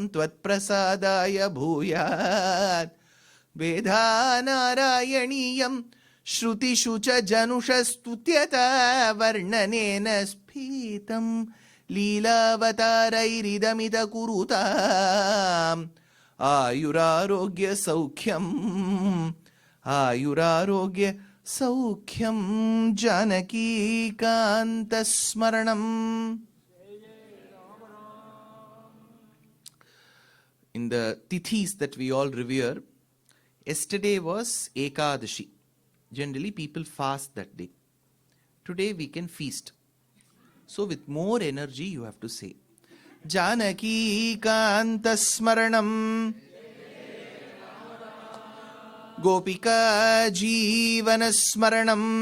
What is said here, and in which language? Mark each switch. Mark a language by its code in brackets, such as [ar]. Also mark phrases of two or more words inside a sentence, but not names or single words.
[sa] ತ್ವತ್ಪ್ರಸಾದಾಯ ಭೂಯಾತ್ ವೇದಾನಾರಾಯಣೀಯಂ ಶ್ರುತಿಷು ಚ ಜನುಷಸ್ತುತ್ಯತಾ ವರ್ಣನೇನ ಸ್ಫೀತಂ ಲೀಲಾವತಾರೈರಿದಮಿತ ಕುರುತಾಂ ಆಯುರಾರೋಗ್ಯ ಸೌಖ್ಯಂ ಆಯುರಾರೋಗ್ಯ ಸೌಖ್ಯಂ ಜಾನಕೀಕಾಂತಸ್ಮರಣಂ. [en] In the tithis that we all revere, yesterday was Ekadashi. Generally people fast that day. Today we can feast. So with more energy you have to say [sa] जानकीकान्तस्मरणम् गोपिका जीवनस्मरणम्.